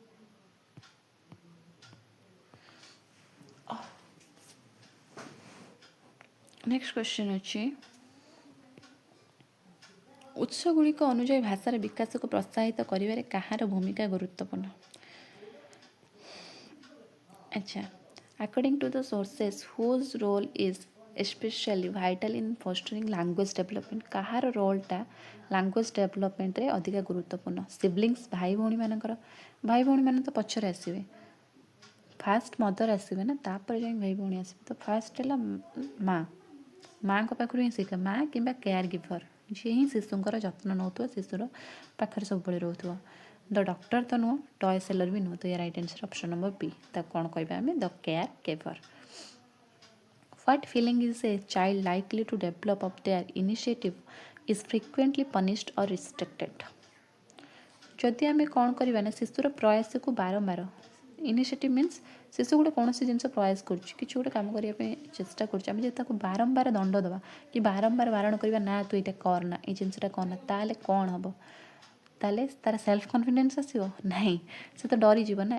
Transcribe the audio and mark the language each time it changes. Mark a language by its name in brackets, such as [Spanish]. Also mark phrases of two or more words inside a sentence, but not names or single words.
[English] next question [Odia] ଅଛି, ଉତ୍ସଗୁଡ଼ିକ ଅନୁଯାୟୀ ଭାଷାର ବିକାଶକୁ ପ୍ରୋତ୍ସାହିତ କରିବାରେ କାହାର ଭୂମିକା ଗୁରୁତ୍ୱପୂର୍ଣ୍ଣ? ଆଚ୍ଛା, [English] according to the sources whose role is especially vital in fostering language development, [Odia] କାହାର ରୋଲ୍ଟା [English] language developmentre [Odia] ଅଧିକା ଗୁରୁତ୍ୱପୂର୍ଣ୍ଣ? ସିବଲିଙ୍ଗସ୍, ଭାଇ ଭଉଣୀମାନଙ୍କର। ଭାଇ ଭଉଣୀମାନେ ତ ପଛରେ ଆସିବେ, [English] first mother [Odia] ଆସିବେ ନା, ତାପରେ ଯାଇ ଭାଇ ଭଉଣୀ ଆସିବେ। ତ ଫାଷ୍ଟ ହେଲା ମାଆଙ୍କ ପାଖରୁ ହିଁ ଶିଖେ, ମା କିମ୍ବା [English] care giver, [Odia] ଯିଏ ହିଁ ଶିଶୁଙ୍କର ଯତ୍ନ ନେଉଥିବ, ଶିଶୁର ପାଖରେ ସବୁବେଳେ ରହୁଥିବ। [English] the doctor [Odia] ତ ନୁହଁ, [English] toy seller [Odia] ବି ନୁହଁ। ତ ୟା [English] right answer option number B. [Odia] ତାକୁ କ'ଣ କହିବା ଆମେ? [English] the care giver. What feeling is a child likely to develop of their initiative is frequently punished or restricted? [Odia] ଯଦି ଆମେ କ'ଣ କରିବା ନା, ଶିଶୁର ପ୍ରୟାସକୁ ବାରମ୍ବାର, [English] initiative means [Odia] ଶିଶୁ ଗୋଟେ କୌଣସି ଜିନିଷ ପ୍ରୟାସ କରୁଛି, କିଛି ଗୋଟେ କାମ କରିବା ପାଇଁ ଚେଷ୍ଟା କରୁଛି, ଆମେ ଯଦି ତାକୁ ବାରମ୍ବାର ଦଣ୍ଡ ଦେବା କି ବାରମ୍ବାର ବାରଣ କରିବା, ନା ତୁ ଏଇଟା କରନା, ଏଇ ଜିନିଷଟା କରନା, ତାହେଲେ କ'ଣ ହେବ? ତାହେଲେ ତାର [English] self confidence [Odia] ଆସିବ ନାହିଁ, ସେ ତ ଡରିଯିବ ନା।